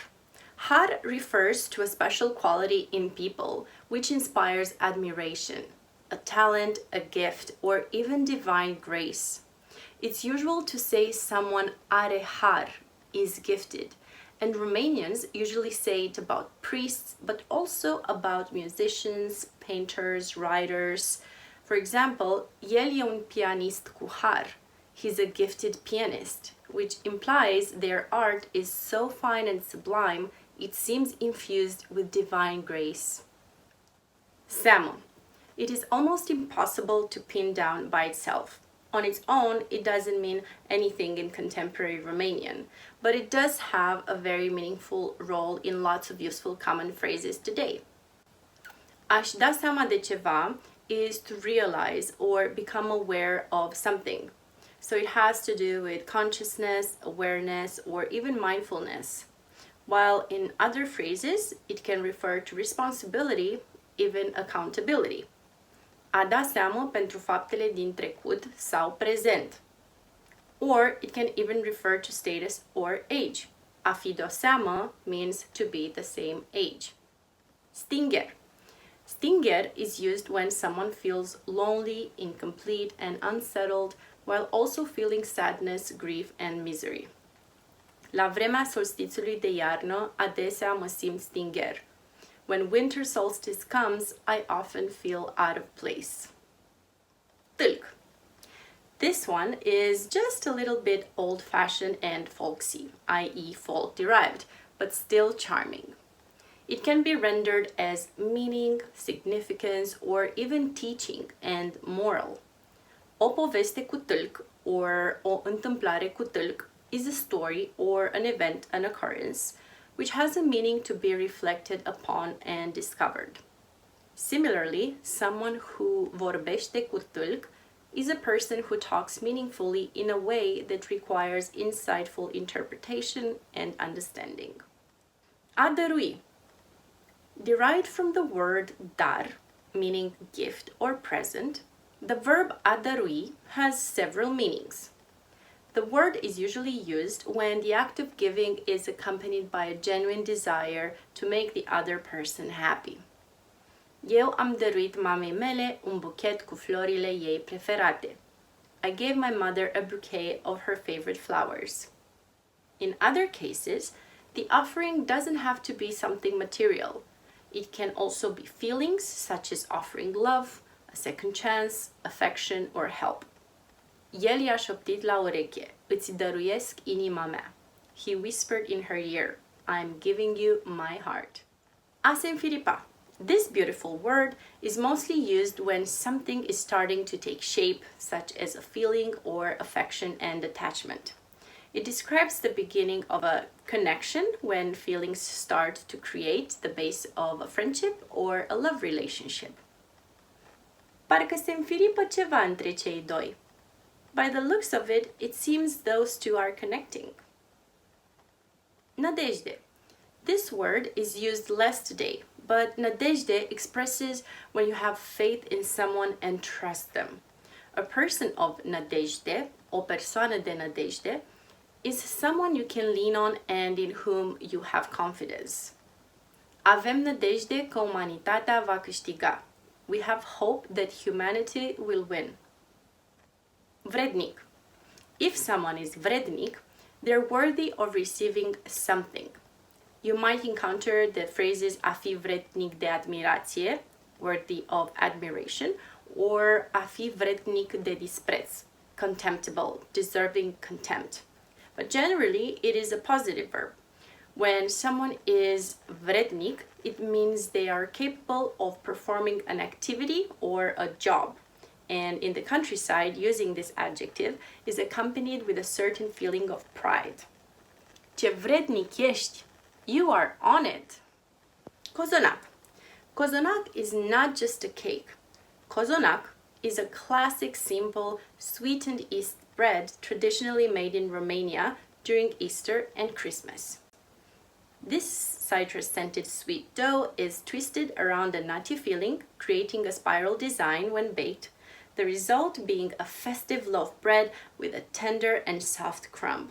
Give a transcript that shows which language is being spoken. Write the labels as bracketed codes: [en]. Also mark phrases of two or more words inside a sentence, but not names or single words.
[en] Har refers to a special quality in people which inspires admiration, a talent, a gift, or even divine grace. It's usual to say someone are har, is gifted, and Romanians usually say it about priests, but also about musicians, painters, writers. For example, [ro] el e un pianist cu har. [en] He's a gifted pianist, which implies their art is so fine and sublime, it seems infused with divine grace. Seamă. It is almost impossible to pin down by itself. On its own, it doesn't mean anything in contemporary Romanian, but it does have a very meaningful role in lots of useful common phrases today. [ro] Aș da seama de ceva [en] is to realize or become aware of something. So it has to do with consciousness, awareness, or even mindfulness. While in other phrases, it can refer to responsibility, even accountability. [ro] A da seamă pentru faptele din trecut sau prezent. [en] Or it can even refer to status or age. A fi de seamă means to be the same age. Stinger. Stinger is used when someone feels lonely, incomplete, and unsettled while also feeling sadness, grief, and misery. [ro] La vremea solstițiului de iarnă, adesea mă simt stinger. [en] When winter solstice comes, I often feel out of place. Tâlc. This one is just a little bit old-fashioned and folksy, i.e. folk-derived, but still charming. It can be rendered as meaning, significance, or even teaching and moral. [ro] O poveste cu tâlc, or o întâmplare cu tâlc, [en] is a story or an event, an occurrence, which has a meaning to be reflected upon and discovered. Similarly, someone who [ro] vorbește cu tâlc [en] is a person who talks meaningfully in a way that requires insightful interpretation and understanding. [ro] A dărui. [en] Derived from the word dar, meaning gift or present, the verb [ro] a dărui [en] has several meanings. The word is usually used when the act of giving is accompanied by a genuine desire to make the other person happy. [ro] Eu am dăruit mamei mele un buchet cu florile ei preferate. [en] I gave my mother a bouquet of her favorite flowers. In other cases, the offering doesn't have to be something material. It can also be feelings such as offering love, a second chance, affection, or help. [ro] El i-a șoptit la ureche, îți dăruiesc inima mea. [en] He whispered in her ear, I'm giving you my heart. [ro] A se înfiripa. [en] This beautiful word is mostly used when something is starting to take shape, such as a feeling or affection and attachment. It describes the beginning of a connection when feelings start to create the base of a friendship or a love relationship. [ro] Parcă se înfiripă ceva între cei doi. [en] By the looks of it, it seems those two are connecting. Nădejde. This word is used less today, but nadejde expresses when you have faith in someone and trust them. A person of [ro] nadejde, o persoană de nadejde, [en] is someone you can lean on and in whom you have confidence. [ro] Avem nădejde că umanitatea va câștiga. [en] We have hope that humanity will win. Vrednic. If someone is vrednic, they're worthy of receiving something. You might encounter the phrases [ro] a fi vrednic de admirație, [en] worthy of admiration, or [ro] a fi vrednic de dispreț, [en] contemptible, deserving contempt. But generally, it is a positive verb. When someone is vrednic, it means they are capable of performing an activity or a job. And in the countryside, using this adjective is accompanied with a certain feeling of pride. [ro] Ce vrednic ești! [en] You are on it! Cozonac. Cozonac is not just a cake. Cozonac is a classic, simple, sweetened yeast bread traditionally made in Romania during Easter and Christmas. This citrus-scented sweet dough is twisted around a nutty filling, creating a spiral design when baked, the result being a festive loaf bread with a tender and soft crumb.